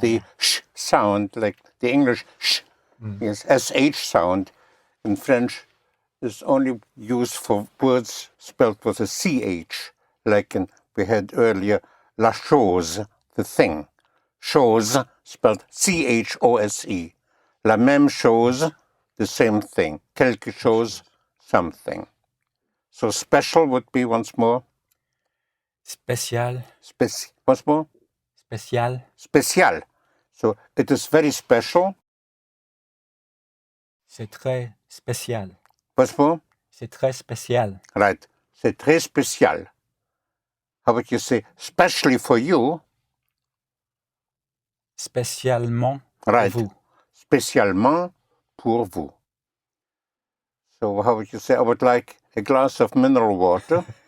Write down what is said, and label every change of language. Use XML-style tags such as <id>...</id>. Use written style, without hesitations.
<en>The sh sound, like the English sh, yes, sh sound in French is only used for words spelled with a ch, like we had earlier la chose, the thing. Chose spelled chose.</en> <fr>La même chose,</fr> <en>the same thing.</en> <fr>Quelque chose, something.</fr> <en>So special would be once more.</en> <fr>Spécial.</fr> <en>Once more.</en> <fr>Spécial.</fr> <en>Spécial. So it is very special.</en> <fr>C'est très spécial.</fr> <en>Once more.</en> <fr>C'est très spécial. Right. C'est très spécial.</fr> <en>How would you say, especially for you?</en> <fr>Spécialement</fr> <en>Right.</en> <fr>pour vous. Spécialement pour vous.</fr> <en>So how would you say, I would like a glass of mineral water.</en>